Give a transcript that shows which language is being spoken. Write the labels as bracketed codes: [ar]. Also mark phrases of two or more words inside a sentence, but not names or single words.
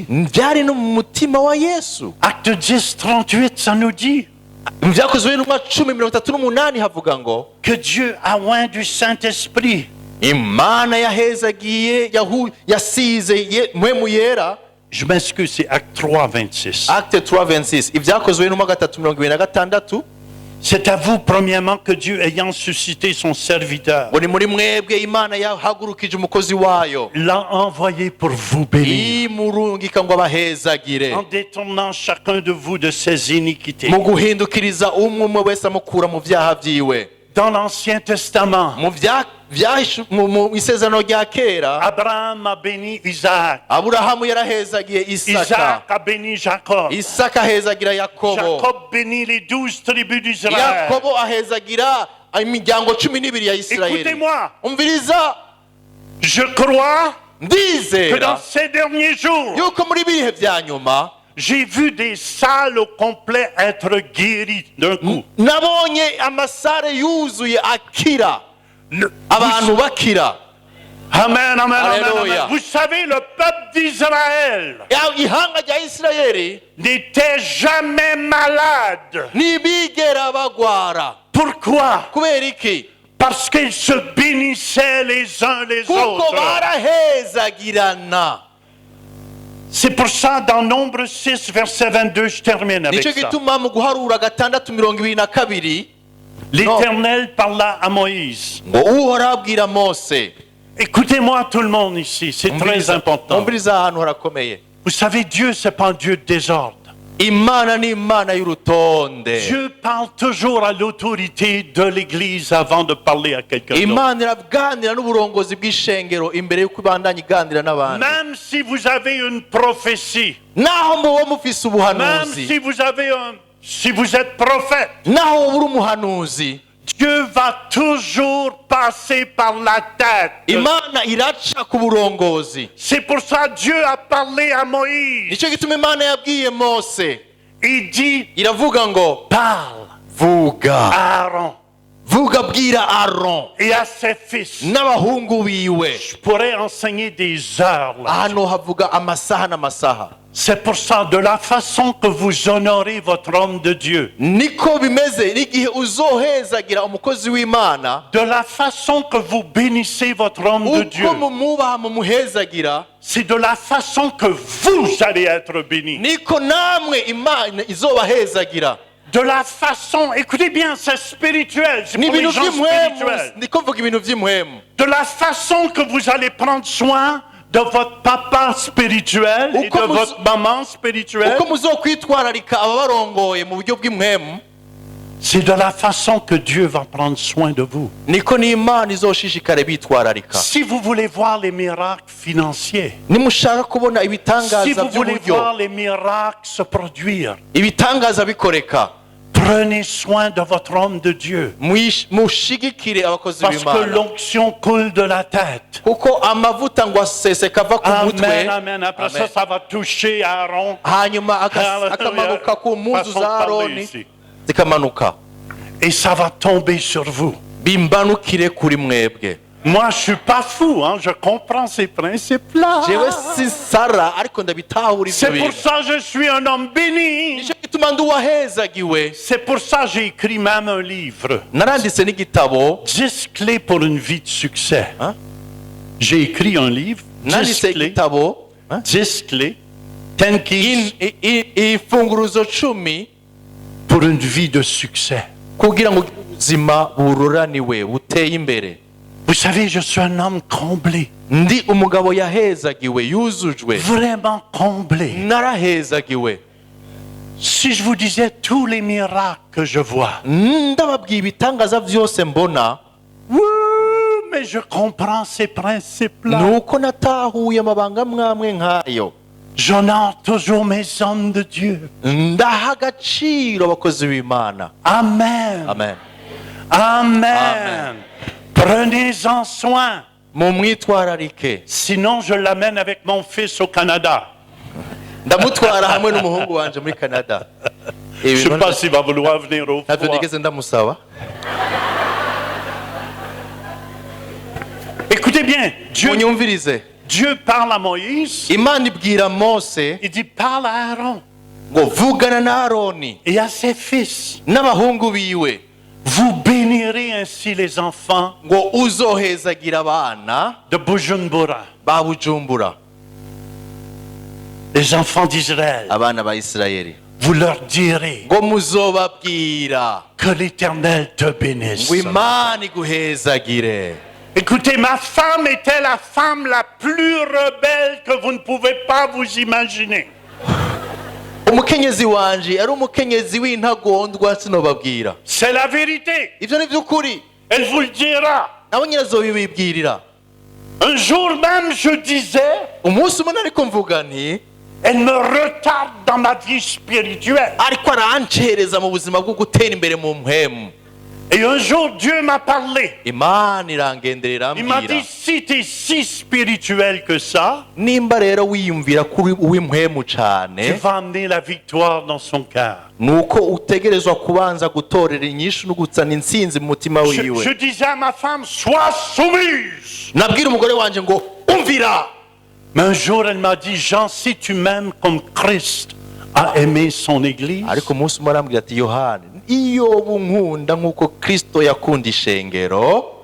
[rn] Byari no mu mutima wa Yesu. [fr] Acte 10, 38, ça nous dit [rn] Mu Byakozwe n'Intumwa 10:38 havuga ngo [fr] que Dieu a oint du Saint-Esprit. [rn] Imana yahezagiye yasize mpwemu yera. [fr] Je m'excuse, c'est Acte 3, 26. Acte 3:26. [rn] Ibyakozwe n'Intumwa 3:26. [fr] C'est à vous, premièrement, que Dieu, ayant suscité son serviteur, [rn] ngo ni muri mwebwe Imana yahagurukije umukozi wayo [fr] l'a envoyé pour vous bénir, [rn] imurungika ngo abahezagire [fr] en détournant chacun de vous de ses iniquités. [rn] mu guhindukiriza umwe wese amukura mu byaha byiwe. [fr] Dans l'Ancien Testament, [rn] mu isezerano rya kera [fr] Abraham a béni Isaac. [rn] Aburahamu yarahezagiye Isaka. [fr] Isaac a béni Jacob. [rn] Isaka ahezagira Yakobo. [fr] Jacob bénit les 12 tribus d'Israël. [rn] Yakobo ahezagira imiryango 12 ya Isirayeli. [fr] Écoutez-moi, [rn] Umviriza, [fr] je crois que dans [rn] ndizera [fr] ces derniers jours, [rn] yuko muri bihe bya nyuma [fr] j'ai vu des salles au complet être guéries d'un coup. [rn] nabonye amasare yuzuye akira, [fr] Le- [rn] abantu bakira. [fr] Amen, amen, amen, Alléluia. amen. Vous savez, le peuple d'Israël [rn] Ihanga rya Isirayeli [fr] n'était jamais malade. [rn] ntibigera bagwara. [fr] Pourquoi? [rn] Kubera iki? [fr] Parce qu'ils se bénissaient les uns les [rn] Kuko [fr] autres. [rn] barahezagirana. [fr] C'est pour ça, dans Nombre 6, verset 22, je termine avec [rn] Nicyo [fr] ça. [rn] gituma mu guharura 6:22 [fr] L'Éternel parla à Moïse. [rn] ngo uhoraho abwira mose. [fr] Écoutez-moi tout le monde ici, c'est très important. [rn] umviriza ahantu harakomeye. [fr] Vous savez, Dieu, c'est pas un Dieu de désordre. [rn] imana ni imana y'urutonde. [fr] Dieu parle toujours à l'autorité de l'Église avant de parler à quelqu'un d'autre. [rn] imana iraganira n'uburongozi bw'ishengero imbere y'uko ibandanya iganira n'abandi. [fr] Même si vous avez une prophétie, [rn] naho muba mufise [fr] même [rn] ubuhanuzi, [fr] si vous êtes prophète, [rn] naho wowe uri umuhanuzi, [fr] Dieu va toujours passer par la tête. [rn] imana iraca ku burongozi. [fr] C'est pour ça que Dieu a parlé à Moïse. [rn] nicyo gituma imana yabwiye mose, [fr] Il dit, [rn] iravuga ngo [fr] parle [rn] vuga, [fr] à Aaron [rn] vuga bwira aron [fr] et à ses fils. [rn] n'abahungu biwe. [fr] Je pourrais enseigner des heures là. [rn] hano havuga amasaha n'amasaha. [fr] C'est pour ça, de la façon que vous honorez votre homme de Dieu, [rn] niko bimeze n'igihe uzohezagira umukozi w'imana, [fr] de la façon que vous bénissez votre homme de Dieu, [rn] uko mumubaha mumuhezagira, [fr] c'est de la façon que vous allez être bénis. [rn] niko namwe imana izobahezagira. [fr] De la façon, écoutez bien, c'est spirituel, c'est [rn] ni [fr] pour les [rn] ibintu [fr] gens [rn] by'impwemu, [fr] spirituels. [rn] niko mvuga ibintu by'impwemu. [fr] De la façon que vous allez prendre soin de votre papa spirituel et [rn] Uko [fr] de [rn] muzo- [fr] votre maman spirituelle, [rn] uko muzokwitwararika ababarongoye mu buryo bw'impwemu, [fr] c'est de la façon que Dieu va prendre soin de vous. [rn] niko n'imana izoshishikare bitwararika. [fr] Si vous voulez voir les miracles financiers, [rn] nimushaka kubona [fr] si [rn] ibitangaza [fr] vous voulez [rn] by'uburyo, [fr] voir les miracles se produire, [rn] ibitangaza bikoreka, [fr] prenez soin de votre homme de Dieu. [rn] mushigikire abakozi [fr] Parce que [rn] b'imana, [fr] l'onction coule de la tête. [rn] kuko amavuta ngo aseseka ava ku mutwe, [fr] Amen, amen. Après ça, ça va toucher Aaron. [rn] hanyuma Hallelujah. akamanuka ku mpuzu [fr] Façon de [rn] za [fr] parler [rn] aroni [fr] ici. [rn] zikamanuka, [fr] Et ça va tomber sur vous. [rn] bimbanukire kuri mwebwe. [fr] Moi, je suis pas fou, hein. Je comprends ces principes-là. [rn] jewe sinsara ariko ndabitahura [fr] C'est [rn] ivyo [fr] pour [rn] bintu. [fr] ça que je suis un homme béni. [rn] nicyo gituma ndi uwahezagiwe. [fr] C'est pour ça que j'ai écrit même un livre. [rn] naranditse n'igitabo, [fr] 10 clés pour une vie de succès. Hein? J'ai écrit un livre, 10 [rn] nanditse [fr] clés, [rn] igitabo, [fr] 10 clés, 10 keys [rn] imfunguruzo 10 [fr] pour une vie de succès. [rn] kugira ngo ubuzima buroraniwe buteye imbere. [fr] Vous savez, je suis un homme comblé, [rn] ndi umugabo yahezagiwe, yuzujwe, [fr] vraiment comblé. [rn] narahezagiwe. [fr] Si je vous disais tous les miracles que je vois, [rn] ndababwiye ibitangaza byose mbona, [fr] mais je comprends ces principes-là. [rn] nuko natahuye amabanga mwamwe nk'ayo. [fr] J'honore toujours mes hommes de Dieu. [rn] ndaha agaciro abakozi b'imana. [fr] Amen. [rn] amen. [fr] Amen. Amen. Prenez-en soin. [rn] mumwitwararike. [fr] Sinon, je l'amène avec mon fils au Canada. [rn] ndamutwara hamwe n'umuhungu wanje muri Canada. [fr] Je ne sais pas s'il va vouloir venir au [rn] ntabyo [fr] foie. [rn] nigeze ndamusaba. [fr] Écoutez bien, [rn] munyumvirize, [fr] Dieu parle à Moïse. [rn] imana ibwira mose [fr] Il dit, parle à Aaron [rn] ngo vugana na aroni [fr] et à ses fils. [rn] n'abahungu biwe, [fr] Vous bénirez ainsi les enfants [rn] ngo uzohezagira abana [fr] de Bujumbura, [rn] ba Bujumbura, [fr] les enfants d'Israël. [rn] abana ba Isirayeli, [fr] Vous leur direz [rn] ngo muzobabwira [fr] que l'Éternel te bénisse. [rn] ngo imana iguhezagire. [fr] Écoutez, ma femme était la femme la plus rebelle que vous ne pouvez pas vous imaginer. [rn] umukenyezi wanje ari umukenyezi w'intagondwa sinobabwira. [fr] C'est la vérité. [rn] ivyo ni vy'ukuri, [fr] Elle vous le dira. [rn] nabo nyine azobibibwirira. [fr] Un jour même, je disais, [rn] umunsi umwe ariko mvuga nti, [fr] elle me retarde dans ma vie spirituelle. [rn] ariko arancereza mu buzima bwo gutera imbere mu mpwemu. [fr] Et un jour, Dieu m'a parlé. [rn] imana irangendera [fr] Il m'a [rn] irambwira, [fr] dit, si tu es si spirituel que ça, [rn] nimba rero wiyumvira kuri uw'impwemu [fr] tu [rn] cane, [fr] vas amener la victoire dans son cœur. [rn] nuko utegerezwa kubanza gutorera inyishu no gutsana intsinzi mu mutima [fr] Je [rn] wiwe. [fr] disais à ma femme, sois soumise. [rn] nabwira umugore wanje ngo umvira. [fr] Mais un jour, elle m'a dit, Jean, si tu m'aimes comme Christ a aimé son Église, [rn] ariko umunsi umwe arambwira ati, yohani, iyo bunkunda nk'uko kristo yakunda ishengero,